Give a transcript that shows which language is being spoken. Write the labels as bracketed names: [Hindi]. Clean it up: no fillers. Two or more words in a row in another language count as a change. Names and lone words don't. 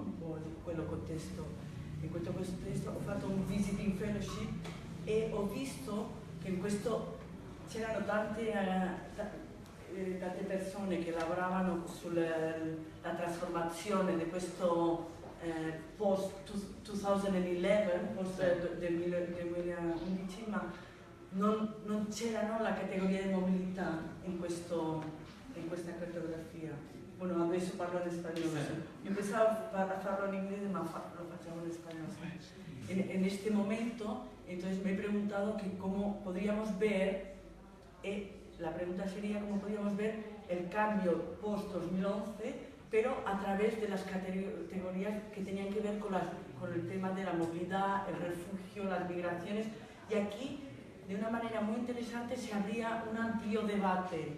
[Italian] Un po' di quello contesto. In questo contesto ho fatto un [English] visiting fellowship [Italian] e ho visto che in questo c'erano tante persone che lavoravano sulla la trasformazione di questo post-2011, post 2011, ma non c'era la categoria di mobilità in questa cartografia. Bueno, adesso parlo in spagnolo. [Spanish] Yo pensaba farlo en inglés, [Italian] ma lo facciamo [Spanish] en español. En este momento, entonces me he preguntado que cómo podríamos ver, la pregunta sería cómo podríamos ver el cambio post-2011, pero a través de las categorías que tenían que ver con el tema de la movilidad, el refugio, las migraciones, y aquí, de una manera muy interesante, se abría un amplio debate.